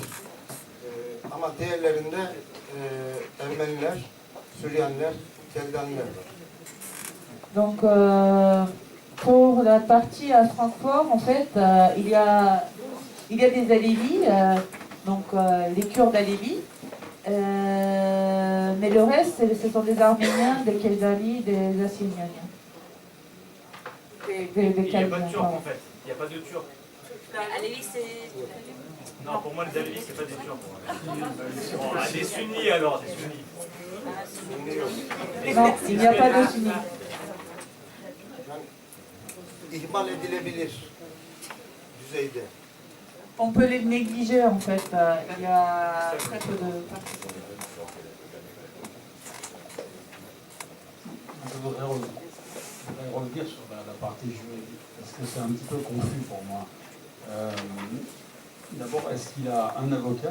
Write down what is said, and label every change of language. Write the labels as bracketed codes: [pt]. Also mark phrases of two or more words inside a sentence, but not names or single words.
[tr] Ama diğerlerinde Ermeniler, Süryaniler, Keldanlar var. [fr] Donc, pour la partie à Francfort, en fait, il y a des Alévis, donc les Kurdes Alévis, mais le reste, ce sont des Arméniens, des Keldani, des Assyriens. Il n'y a pas de Turcs en fait, il n'y a pas de Turcs. Alévi, c'est... Non, pour moi les Alévis, c'est pas des Turcs. Bon, des Sunnis alors, des Sunnis. Non, il n'y a pas de Sunnis. [tr] İhmal edilebilir düzeyde. [fr] On peut les négliger en fait, il y a très peu de... Je voudrais revenir sur la partie juridique, parce que c'est un petit peu confus pour moi. D'abord, est-ce qu'il a un avocat?